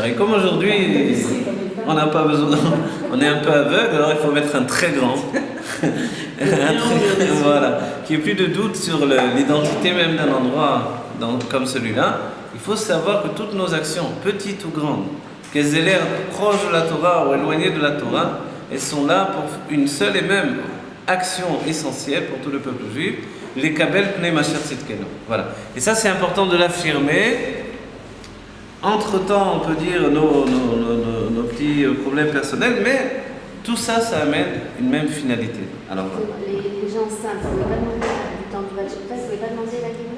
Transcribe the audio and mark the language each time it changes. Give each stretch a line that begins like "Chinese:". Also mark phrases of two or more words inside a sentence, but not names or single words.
French: Et comme aujourd'hui, on n'a pas besoin, on est un peu aveugle, alors il faut mettre un très grand, voilà, qu'il n'y ait plus de doute sur l'identité même d'un endroit comme celui-là. Il faut savoir que toutes nos actions, petites ou grandes, qu'elles aient l'air proches de la Torah ou éloignées de la Torah, elles sont là pour une seule et même action essentielle pour tout le peuple juif, les
Hebrew: קבל פני משיח צדקנו.
French: Voilà. Et ça, c'est important de l'affirmer. Entre-temps, on peut dire nos petits problèmes personnels, mais tout ça, ça amène une même finalité. Alors, les gens simples, vous ne pouvez pas demander du temps du Baal Shem Tov, vous ne pouvez pas demander la Géoula?